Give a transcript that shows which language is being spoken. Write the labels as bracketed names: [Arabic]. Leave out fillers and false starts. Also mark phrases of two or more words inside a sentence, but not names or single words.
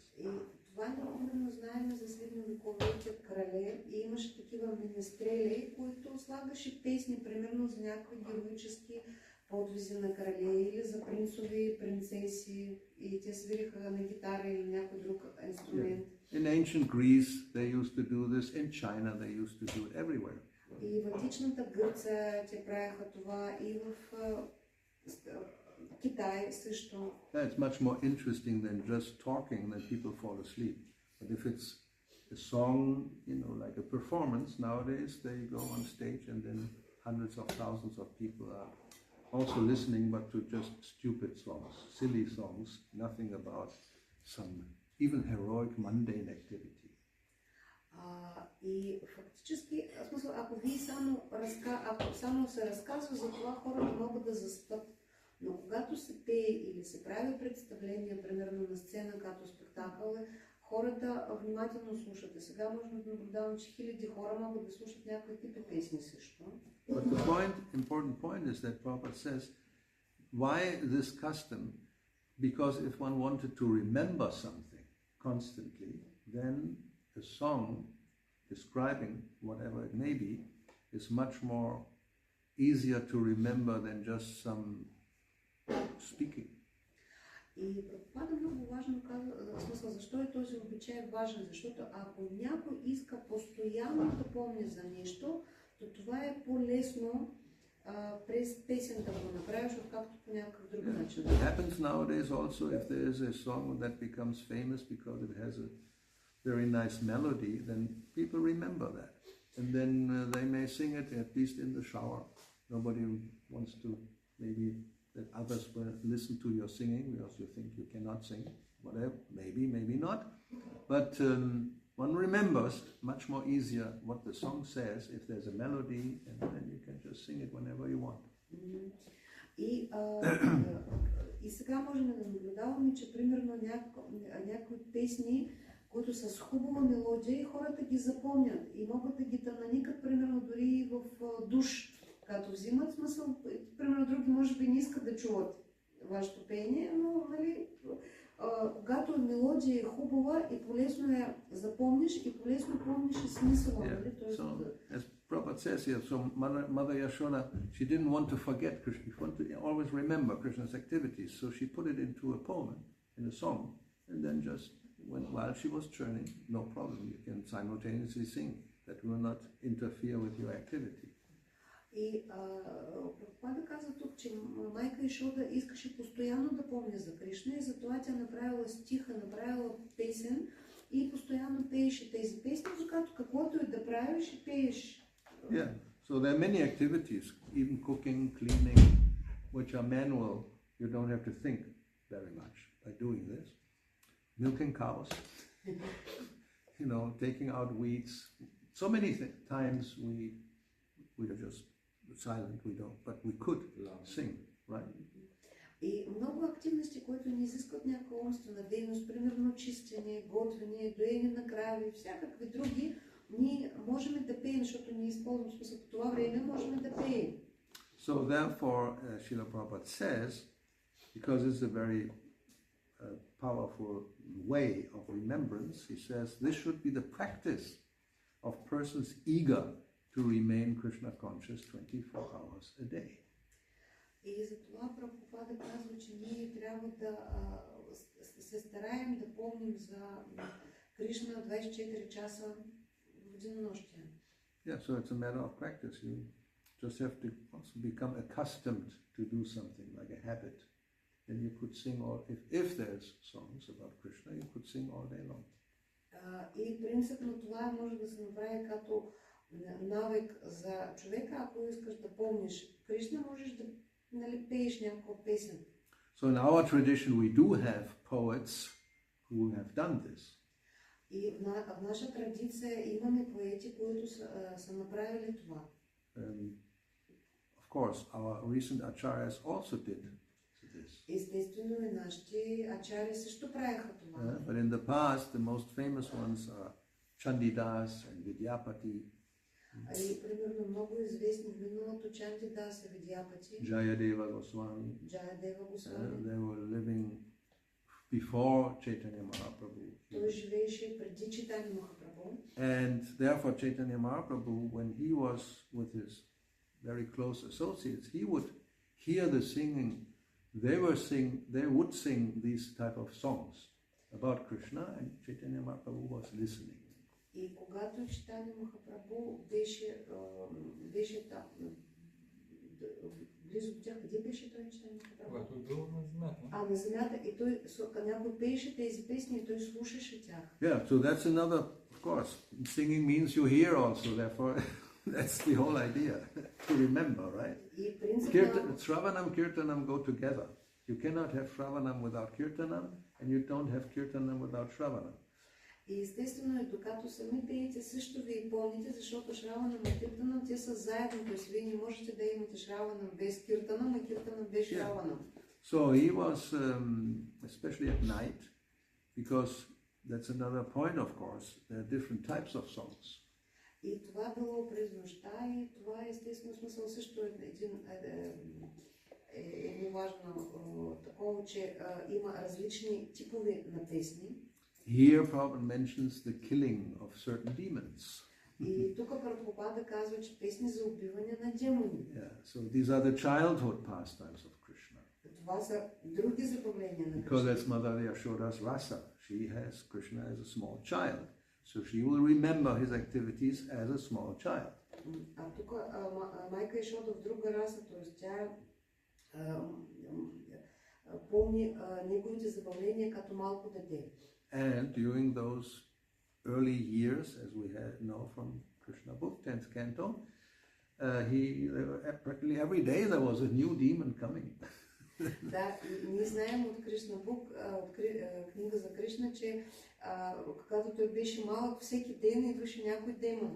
[Bulgarian] И това например знаем за средновековите крале и имаше такива министрели, които слагаше песни, примерно за някакви героически подвизи на крале или за принцови и принцеси и те свириха на гитара или някой друг инструмент. [English] In ancient Greece they used to do this, in China they used to do it everywhere. [Bulgarian] И в античната Гърция те правиха това и в Китай също. [English] It's much more interesting than just talking, then people fall asleep. But if it's a song, you know, like a performance, nowadays they go on stage and then hundreds of thousands of people are also listening, but to just stupid songs, silly songs, nothing about some even heroic mundane activity. [Bulgarian] И фактически, в смисъл, ако вие само се разказва за това, хората могат да заспят. Но когато се пее или се прави представление, примерно на сцена, като спектакъл, хората внимателно слушат. И сега можем да наблюдаваме, че хиляди хора могат да слушат някакви типи песни също. [English] But the important point is that Prabhupada says, why this custom? Because if one wanted to remember something constantly, then a song describing whatever it may be is much more easier to remember than just some speaking. [Bulgarian] И Прабхупада много важно казва, в смисъл, защо е този обичай важен, защото ако някой иска постоянно да помни за нещо, то това е по-лесно през песента да го направиш, откакто по някакъв друг начин. [English] It happens nowadays also if there is a song that becomes famous because it has a very nice melody, then people remember that. And then they may sing it at least in the shower. Nobody wants to maybe that others will listen to your singing because you think you cannot sing, whatever, maybe not. But one remembers much more easier what the song says if there's a melody, and then you can just sing it whenever you want. [Bulgarian] И сега можем да наблюдаваме, че примерно някои песни, които са с хубава мелодия и хората ги запомнят и могат да ги наникат примерно дори в душ. Като взимат смисъл, примерно други може би не искат да чуват вашето пение, но нали, когато мелодия е хубава и полезно я запомниш и полезно помниш и смисъла. Нали? [English] So, as Prabhupada says here, so Mother Yashoda, she didn't want to forget Krishna, she wanted to always remember Krishna's activities, so she put it into a poem, in a song, and then just, while she was churning, no problem, you can simultaneously sing, that will not interfere with your activity. [Bulgarian] И Прабхупада казва тук, че майка Яшода искаше постоянно да помня за Кришна и затова тя направила стиха, направила песен и постоянно пееше тези песни, защото каквото и да правиш и пееш. [English] Yeah, so there are many activities, even cooking, cleaning, which are manual. You don't have to think very much by doing this. Milking cows, you know, taking out weeds. So many times we are just silent, we don't, but we could sing, right? [Bulgarian] И много активности, които не изискват някаква умствена дейност, примерно чистене, готвене, доене на крави, всякакви други, ние можем да пеем, защото ние използваме смисъл по това време, можем да пеем. [English] So therefore, Srila Prabhupada says, because it's a very powerful way of remembrance, he says, this should be the practice of persons eager to to remain Krishna conscious 24 hours a day. [Bulgarian] И затова Прабхупада казва, че ние трябва да се стараем да помним за Кришна 24 часа в денонощие. [English] Yeah, so it's a matter of practice. You just have to also become accustomed to do something like a habit. Then you could sing all, if there's songs about Krishna, you could sing all day long. [Bulgarian] И принципно това може да се направи като навик за човека, ако искаш да помниш Кришна, можеш да пееш някаква песен. [English] So in our tradition we do have poets who have done this. [Bulgarian] И в наша традиция имаме поети, които са направили това. [English] Of course, our recent acharyas also did this. [Bulgarian] Естествено и нашите ачари също правиха това. [English] But in the past, the most famous ones are Chandidas and Vidyapati. [Bulgarian] И примерно много известни в миналото Чандидас и Видяпати. [English] Jayadeva Goswami. [Bulgarian] Jayadeva Goswami. [English] They were living before Chaitanya Mahaprabhu. [Bulgarian] Той живееше преди Чайтанья Махапрабху. [English] And therefore Chaitanya Mahaprabhu, when he was with his very close associates, he would hear the singing. They would sing these type of songs about Krishna, and Chaitanya Mahaprabhu was listening. [Bulgarian] И когато Чайтанья Махапрабху беше там, близо до тях, къде беше той Чайтанья Махапрабху? Когато е бил на земята. На земята, и той, някой пееше тези песни, и той слушаше тях. [English] Yeah, so that's another, of course, singing means you hear also, therefore that's the whole idea, to remember, right? [Bulgarian] И принципно... [English] Shravanam, Kirtanam go together. You cannot have Shravanam without Kirtanam, and you don't have Kirtanam without Shravanam. [Bulgarian] И естествено е, докато сами пеете, също ви помните, защото Шраванам и Киртанам, те са заедно, т.е. вие не можете да имате Шраванам без Киртанам, а Киртанам без Шраванам. [English] So he was, especially at night, because that's another point, of course, there are different types of songs. [Bulgarian] И това било през нощта, и това е естествено смисъл също едно важно такова, че има различни типове на песни. [English] Here Prabhupada mentions the killing of certain demons. [Bulgarian] И тук Прабхупада казва, че песни за убиване на демони. [English] Yeah, so these are the childhood pastimes of Krishna. [Bulgarian] Това са други забавления на [English] Because [Bulgarian] Кришна. [English] that's Mother Yashoda's rasa. She has Krishna as a small child. So she will remember his activities as a small child. [Bulgarian] А тук майка Ешода в друга раса, т.е. тя помни неговите забавления като малко дете. [English] And during those early years, as we know from Krishna book, 10th canto, practically every day there was a new demon coming. [Bulgarian] Да, ние знаем от Кришна Бук, от книга за Кришна, че когато той беше малък, всеки ден идваше някой демон.